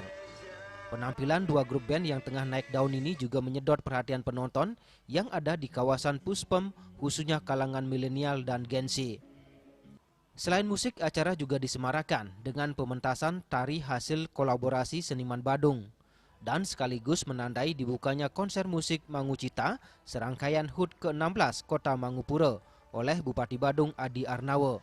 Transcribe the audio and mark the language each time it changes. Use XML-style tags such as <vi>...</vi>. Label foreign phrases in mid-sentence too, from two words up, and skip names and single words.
<id>Penampilan dua grup band yang tengah naik daun ini juga menyedot perhatian penonton yang ada di kawasan Puspem, khususnya kalangan milenial dan Gen Z. Selain musik, acara juga disemarakan dengan pementasan tari hasil kolaborasi seniman Badung dan sekaligus menandai dibukanya konser musik Mangucita serangkaian HUT ke-16 Kota Mangupura oleh Bupati Badung Adi Arnawa.</id>